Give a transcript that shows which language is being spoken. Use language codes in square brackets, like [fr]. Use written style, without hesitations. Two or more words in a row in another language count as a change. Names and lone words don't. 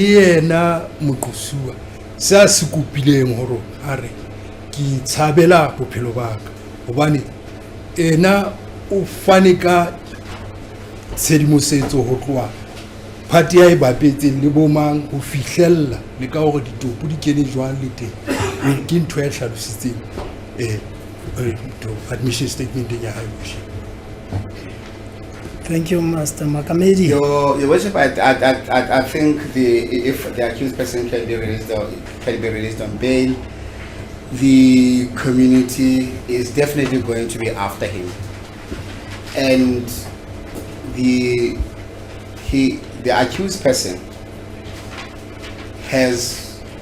[st] yena moqosuwa sa se kopileng hore are ki tshabela bophelo ba ka hobane ena o fane ka tshedimosetso ho tloa party ya e bapetseng le bomang ho fihlella le ka hore ditopo di kene jwang le teng ke ntho ya hlalositseng [en] admission statement [st] ya hae. [en] Thank you, Master Makamedi. Your worship, I think if the accused person can be released on bail, the community is definitely going to be after him, and the accused person has